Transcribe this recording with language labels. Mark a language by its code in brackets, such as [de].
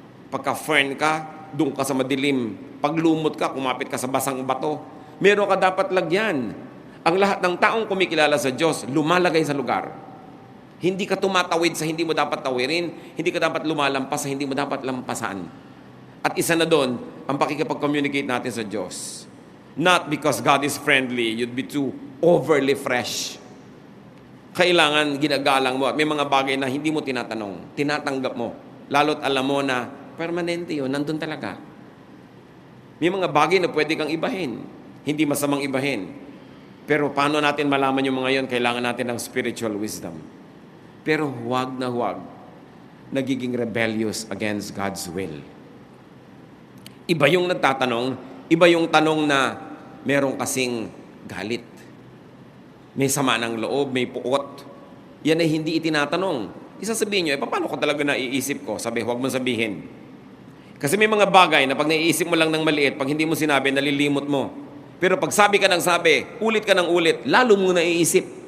[tl] Pagka fern ka, doon ka sa madilim. Pag lumot ka, kumapit ka sa basang bato. Meron ka dapat lagyan. Ang lahat ng taong kumikilala sa Diyos, lumalagay sa lugar. Hindi ka tumatawid sa hindi mo dapat tawirin. Hindi ka dapat lumalampas sa hindi mo dapat lampasan. At isa na doon, ang pakikipag-communicate natin sa Diyos. [en] Not because God is friendly, you'd be too overly fresh. [tl] Kailangan ginagalang mo at may mga bagay na hindi mo tinatanong, tinatanggap mo. Lalo't alam mo na permanente yun, nandun talaga. May mga bagay na pwede kang ibahin. Hindi masamang ibahin. Pero paano natin malaman yung mga yun? Kailangan natin ng spiritual wisdom. Pero huwag na huwag nagiging [en] rebellious against God's will. [tl] Iba yung nagtatanong, iba yung tanong na meron kasing galit. May sama ng loob, may puot. Yan ay hindi itinatanong. Isasabihin nyo, paano ko talaga naiisip ko? Sabi, huwag mo sabihin. Kasi may mga bagay na pag naiisip mo lang ng maliit, pag hindi mo sinabi, nalilimot mo. Pero pag sabi ka ng sabi, ulit ka ng ulit, lalo mong naiisip.